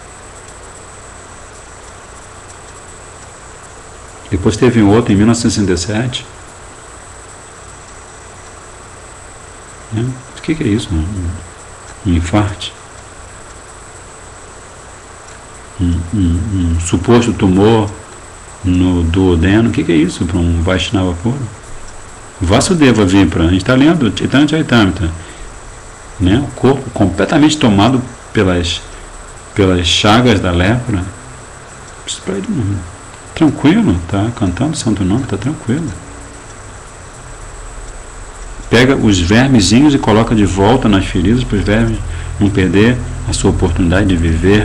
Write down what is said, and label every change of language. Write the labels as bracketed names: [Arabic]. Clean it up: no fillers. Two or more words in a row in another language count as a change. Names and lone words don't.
[Portuguese] Depois teve um outro em 1967. O que é isso? Um infarto? Um suposto tumor no duodeno? O que é isso para um Vaishnava puro? Vasudeva Vipra, a gente está lendo Chaitanya Charitamrita, o corpo completamente tomado pelas chagas da lepra. Isso para ele tranquilo, tá cantando o santo nome, tá tranquilo. Pega os vermezinhos e coloca de volta nas feridas para os vermes não perder a sua oportunidade de viver.